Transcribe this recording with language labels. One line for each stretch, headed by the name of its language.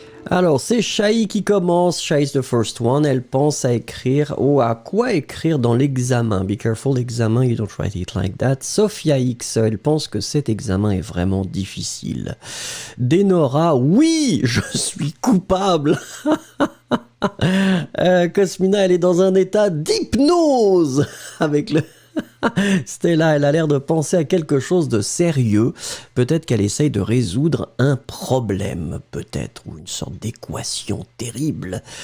French: Alors, c'est Shai qui commence.
English: Shai is the first one.
French: Elle pense à écrire, à quoi écrire dans l'examen.
English: Be careful, l'examen, you don't write it like that.
French: Sophia X, elle pense que cet examen est vraiment difficile. Denora, oui, je suis coupable. Cosmina, elle est dans un état d'hypnose avec le... Stella, elle a l'air de penser à quelque chose de sérieux. Peut-être qu'elle essaye de résoudre un problème, peut-être, ou une sorte d'équation terrible.